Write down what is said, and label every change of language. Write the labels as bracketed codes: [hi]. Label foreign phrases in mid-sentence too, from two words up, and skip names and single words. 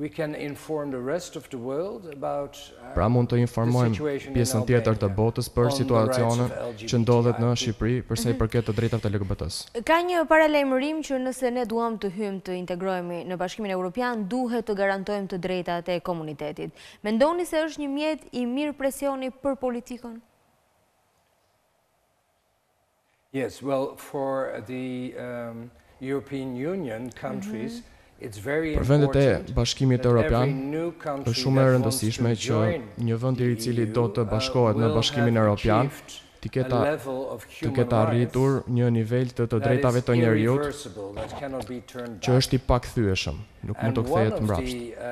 [sq] Pra mund të informojmë pjesën tjetër të botës për situacionin që ndodhet në Shqipëri përsa i përket të drejtave të LGBT-s. Ka një paralajmërim që nëse ne duam të hyjmë të integrohemi në Bashkimin Evropian, duhet të garantojmë të drejtat e komunitetit. Mendoni se është një mjet i mirë presioni për politikën? [en] Yes, well, for the European Union countries, it's very [sq] Për vendet e [en] important [sq] Bashkimit Evropian, është shumë e rëndësishme që një vend i cili do të bashkohet në Bashkimin Evropian të ketë arritur një nivel të drejtave të njerëzit që është i pakthyeshëm, nuk mund të kthehet mbrapsht.